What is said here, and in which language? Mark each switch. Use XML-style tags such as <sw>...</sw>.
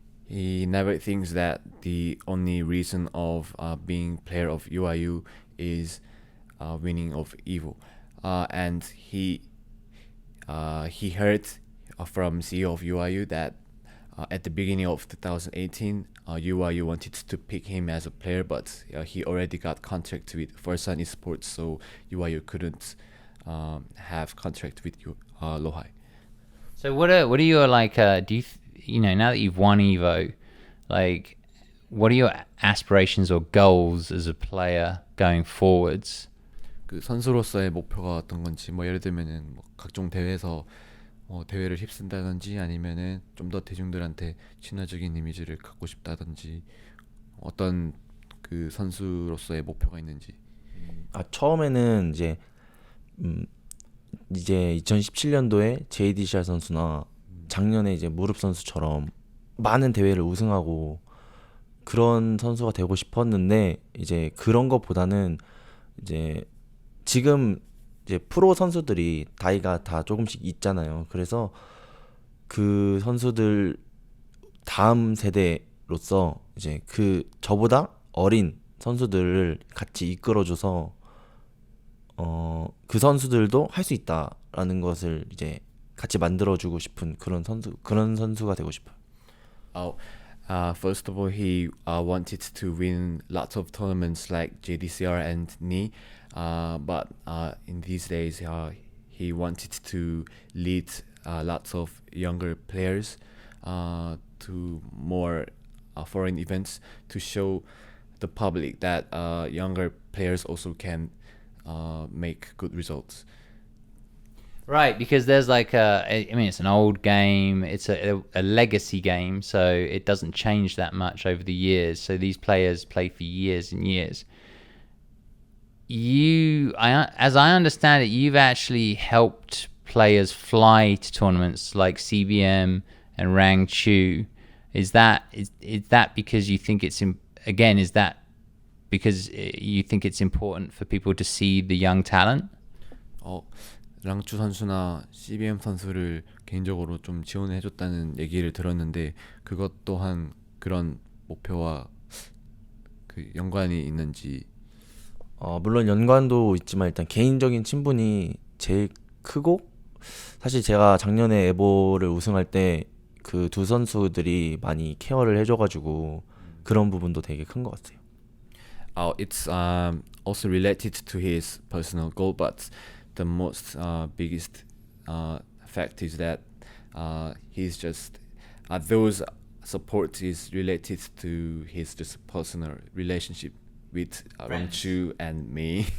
<en>He never thinks that the only reason of being player of UIU is winning of Evo, and he heard from CEO of UIU that at the beginning of 2018, UIU wanted to pick him as a player, but he already got contract with Forsan Esports, so UIU couldn't have contract with LowHigh. So what are your like? Do you know now that you've won Evo, like what are your aspirations or goals as a player going forwards?</en> <ko>그 선수로서의 목표가 어떤 건지, 뭐 예를 들면은 뭐 각종 대회에서 대회를 휩쓴다든지 아니면은 좀 더 대중들한테 친화적인 이미지를 갖고 싶다든지 어떤 그 선수로서의 목표가 있는지. 처음에는 이제 2017년도에 JDCR 선수나 작년에 이제 무릎 선수처럼 많은 대회를 우승하고 그런 선수가 되고 싶었는데, 이제 그런 것보다는 이제 지금 이제 프로 선수들이 나이가 다 조금씩 있잖아요. 그래서 그 선수들 다음 세대로서 이제 그 저보다 어린 선수들을 같이 이끌어줘서 그 선수들도 할 수 있다라는 것을 이제 같이 만들어주고 싶은 그런 선수가 되고 싶어요.</ko> <en>First of all, he wanted to win lots of tournaments like JDCR and NI, but in these days, he wanted to lead lots of younger players to more foreign events to show the public that younger players also can make good results. Right, because there's like it's an old game. It's a legacy game, so it doesn't change that much over the years. So these players play for years and years. As I understand it, you've actually helped players fly to tournaments like CBM and Rangchu. Is that because you think it's is that because you think it's important for people to see the young talent?</en> <ko>랑추 선수나 CBM 선수를 개인적으로 좀 지원해줬다는 얘기를 들었는데 그것 또한 그런 목표와 그 연관이 있는지. 물론 연관도 있지만 일단 개인적인 친분이 제일 크고, 사실 제가 작년에 에보를 우승할 때 그 두 선수들이 많이 케어를 해줘가지고 그런 부분도 되게 큰 것 같아요.</ko> <en>It's also related to his personal goal, but the most biggest fact is that he's just those support is related to his just personal relationship with Rangchu and me.</en>